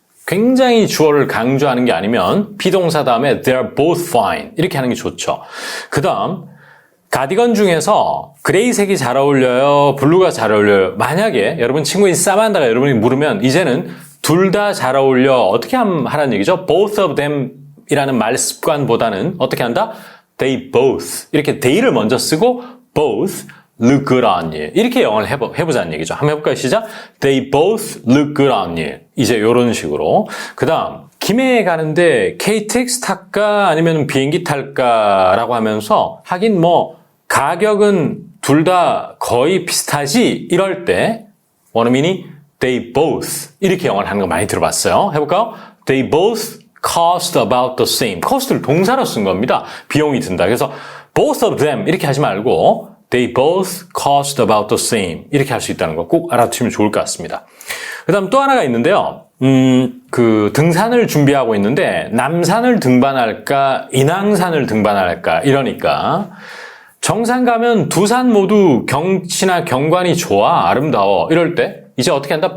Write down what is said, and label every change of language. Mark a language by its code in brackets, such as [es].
[ko] 굉장히 주어를 강조하는 게 아니면 비동사 다음에 [en] they are both fine [ko] 이렇게 하는 게 좋죠. 그 다음 가디건 중에서 그레이색이 잘 어울려요? 블루가 잘 어울려요? 만약에 여러분 친구인 사만다가 여러분이 물으면 이제는 둘 다 잘 어울려 어떻게 하라는 얘기죠? [en] both of them [ko] 이라는 말 습관보다는 어떻게 한다? [en] they both [ko] 이렇게 they를 먼저 쓰고 [en] both look good on you. [ko] 이렇게 영어를 해보자는 얘기죠. 한번 해볼까요? 시작. [en] They both look good on you. [ko] 이제 이런 식으로. 그 다음 김해에 가는데 KTX 탈까 아니면 비행기 탈까라고 하면서 하긴 뭐 가격은 둘 다 거의 비슷하지 이럴 때 원어민이 [en] they both [ko] 이렇게 영어를 하는 거 많이 들어봤어요. 해볼까요? [en] They both cost about the same. [ko] cost를 동사로 쓴 겁니다. 비용이 든다. 그래서 [en] both of them [ko] 이렇게 하지 말고 [en] They both cost about the same. [ko] 이렇게 할 수 있다는 거 꼭 알아두시면 좋을 것 같습니다. 그 다음 또 하나가 있는데요. 그 등산을 준비하고 있는데 남산을 등반할까 인왕산을 등반할까 이러니까 정상 가면 두 산 모두 경치나 경관이 좋아 아름다워 이럴 때 이제 어떻게 한다?